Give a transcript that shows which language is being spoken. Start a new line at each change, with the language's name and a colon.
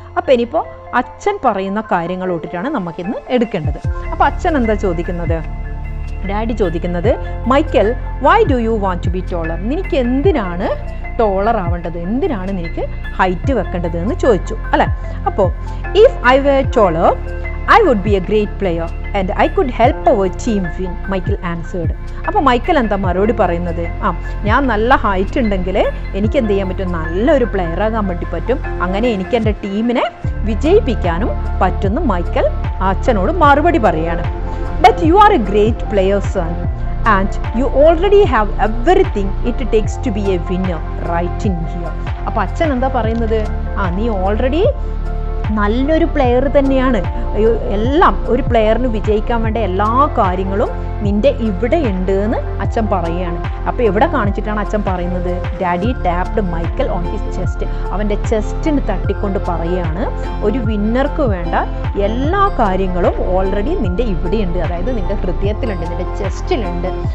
Malayalam: അപ്പോൾ ഇനിയിപ്പോൾ അച്ഛൻ പറയുന്ന കാര്യങ്ങളോട്ടിട്ടാണ് നമുക്കിന്ന് എടുക്കേണ്ടത്. അപ്പോൾ അച്ഛൻ എന്താ ചോദിക്കുന്നത്, ഡാഡി ചോദിക്കുന്നത്,
English: Michael why do you want to be taller,
Malayalam: നിനക്ക് എന്തിനാണ് ടോളർ ആവേണ്ടത്, എന്തിനാണ് നിനക്ക് ഹൈറ്റ് വെക്കേണ്ടത് എന്ന് ചോദിച്ചു അല്ലേ. അപ്പോൾ
English: If I were taller I would be a great player and I could help our team win, Michael answered.
Malayalam: അപ്പോൾ മൈക്കൽ എന്താ മറുപടി പറയുന്നത്, ഞാൻ നല്ല ഹൈറ്റ് ഉണ്ടെങ്കിൽ എനിക്ക് എന്ത് ചെയ്യാൻ പറ്റും, നല്ലൊരു പ്ലെയർ ആകാൻ വേണ്ടി പറ്റും, അങ്ങനെ എനിക്ക് എൻ്റെ ടീമിനെ വിജയിപ്പിക്കാനും പറ്റുമെന്ന് മൈക്കൽ അച്ഛനോട് മറുപടി പറയാണ്.
English: But you are a great player son and you already have everything it takes to be a winner right in here.
Malayalam: അപ്പോൾ അച്ഛൻ എന്താ പറയുന്നത്, നീ ഓൾറെഡി നല്ലൊരു പ്ലെയർ തന്നെയാണ്, എല്ലാം ഒരു പ്ലെയറിന് വിജയിക്കാൻ വേണ്ട എല്ലാ കാര്യങ്ങളും നിൻ്റെ ഇവിടെ ഉണ്ട് എന്ന് അച്ഛൻ പറയുകയാണ്. അപ്പോൾ എവിടെ കാണിച്ചിട്ടാണ് അച്ഛൻ പറയുന്നത്,
English: daddy tapped Michael on his chest,
Malayalam: അവൻ്റെ ചെസ്റ്റിന് തട്ടിക്കൊണ്ട് പറയുകയാണ്, ഒരു വിന്നർക്ക് വേണ്ട എല്ലാ കാര്യങ്ങളും ഓൾറെഡി നിൻ്റെ ഇവിടെയുണ്ട്, അതായത് നിൻ്റെ ഹൃദയത്തിലുണ്ട്, നിൻ്റെ ചെസ്റ്റിലുണ്ട്.